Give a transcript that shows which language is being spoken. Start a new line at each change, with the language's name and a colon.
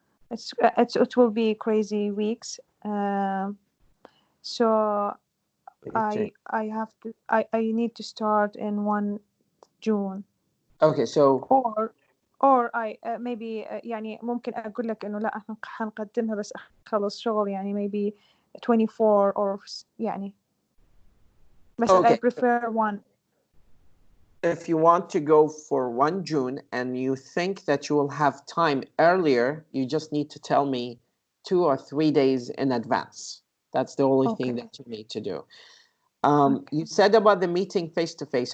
English: it will be crazy weeks. So I have to I need to start in 1 June. Okay, so or I maybe
Arabic: يعني ممكن أقول لك إنه لا إحنا حنقدمها بس أخلص شغل يعني
English: maybe 24 or
Arabic: يعني بس
English: I okay. prefer 1. If you want to go for 1 June and you think that you will have time earlier, you just need to tell me 2 or 3 days in advance. That's the only thing that you need to do. You said about the meeting face-to-face.